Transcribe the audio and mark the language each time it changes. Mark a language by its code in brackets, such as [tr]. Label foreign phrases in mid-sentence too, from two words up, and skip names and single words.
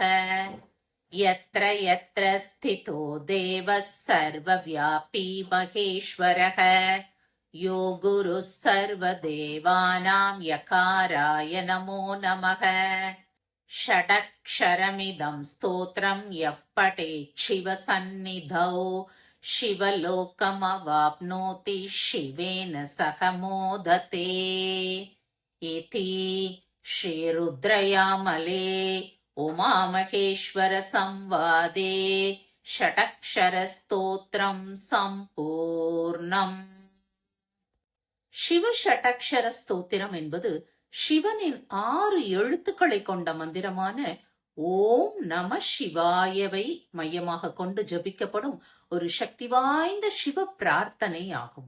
[sa] यत्र यत्र स्थितो देवः सर्वव्यापी महेश्वरः यो गुरुः सर्वदेवानां यकाराय नमो नमः. षडक्षरमिदं स्तोत्रं यः पठेत् शिवसन्निधौ शिवलोकमवाप्नोति शिवेन सह मोदते. इति श्रीरुद्रयामले उमामहेश्वर संवादे षटक्षरस्तोत्रम् சம்பூர்ணம். [ta] சிவ ஷடக்ஷர ஸ்தோத்திரம் என்பது சிவனின் 6 எழுத்துக்களை கொண்ட மந்திரமான ஓம் நம சிவாயவை மையமாக கொண்டு ஜபிக்கப்படும் ஒரு சக்தி வாய்ந்த சிவ பிரார்த்தனை ஆகும்.